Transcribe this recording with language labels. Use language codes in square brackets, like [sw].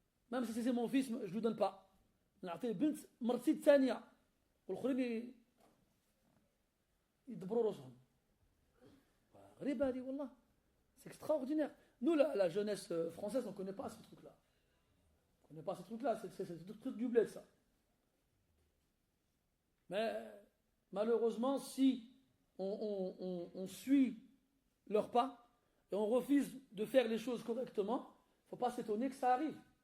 [fr] Même si c'est mon fils, je ne lui donne pas. [ar] نعطيه بنت مرتي الثانية والآخرين يدبروا راسهم. غريبة هذه والله. [fr] C'est extraordinaire. Nous, la jeunesse française, on ne connaît pas ce truc-là. On ne connaît pas ce truc-là. C'est le truc du bled, ça. Mais malheureusement, si on suit leurs pas et on refuse de faire les choses correctement, il ne faut pas s'étonner que ça arrive.